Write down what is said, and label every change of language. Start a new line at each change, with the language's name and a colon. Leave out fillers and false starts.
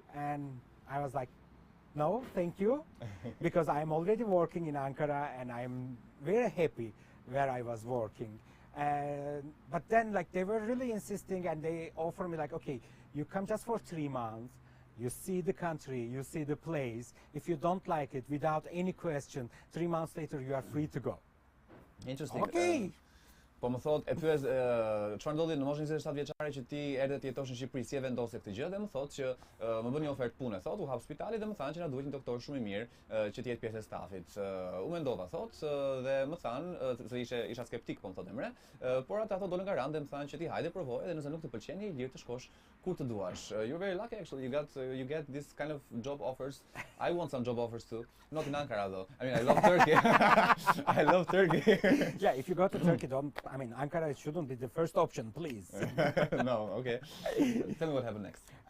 English: And I was like, no, thank you, because I'm already working in Ankara, and I'm very happy where I was working. But then, like, they were really insisting, and they offered me like, okay, you come just for 3 months. You see the country, you see the place. If you don't like it, without any question, 3 months later you are free to go. Interesting. Okay.
Albanian: Po më thot, e pyes çfarë ndodhi në moshën 27 vjeçare që ti erdhe të jetosh në Shqipëri, si e vendose këtë gjë dhe më thot që më bën një ofertë pune, thot, u hap spitali dhe më thanë që na duhet një doktor shumë i mirë që të jetë pjesë e stafit. U mendova thot dhe më thanë se isha skeptik po më thot Emre, por ata dolën garant dhe më thanë që ti hajde provoje dhe nëse nuk të pëlqen je i lirë të shkosh kur të duash.
English: You're very lucky actually. You get this kind of job offers. I want some job offers too. Not in Ankara though. I mean, I love Turkey. I love Turkey. Yeah, if you go to Turkey, Ankara shouldn't be the first option, please. No, okay. Tell me what happened next.